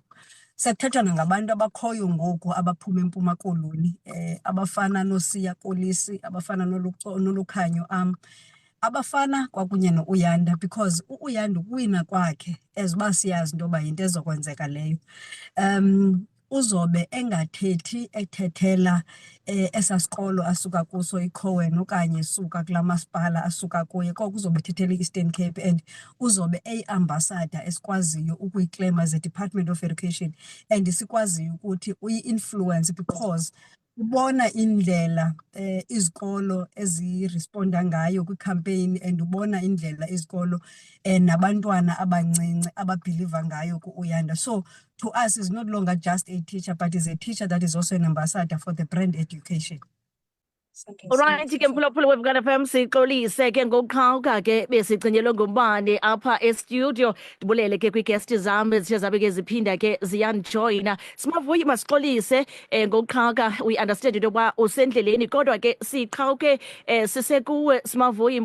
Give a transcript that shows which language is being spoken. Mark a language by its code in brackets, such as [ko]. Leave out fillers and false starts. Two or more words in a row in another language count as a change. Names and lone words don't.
[xh] Sekuthethwa nangabantu abakhoyo ngoku abaphuma eMpuma Koloni, abafana noSiya Kolisi, abafana noLukhanyo abafana kwakunye no-Uyanda, because uYanda ukuwina kwakhe as uba siyazi into yoba yinto ezokwenzeka leyo. Uzobe engathethi ethethela esa sikolo asuka kuso iCowan okanye suka kulaa masipala asuka kuye, koko uzobe ethethela i-Eastern Cape and uzobe eyi-ambassador esikwaziyo ukuyiklema [en] as a Department of Education [xh] and sikwaziyo ukuthi uyi-influence because ubona indlela izikolo eziresponda ngayo kwi-campaign and ubona indlela izikolo nabantwana abancinci ababhiliva ngayo ku-Uyanda. [en] So to us is not longer just a teacher, but is a teacher that is also an ambassador for the brand education. [xh] Alright ke mphulaphula weVukani FM sixolise ke ngokuqhawuka ke besigcinelwe ngumbane apha estudio. Ndibulele ke kwi-guest zami ezithe zabe ke ziphinda ke ziyanjoyina. Simavuyi masixolise ngokuqhawuka, [en] we understand [xh] into yokuba usendleleni kodwa ke siqhawuke sisekuwe Simavuyi.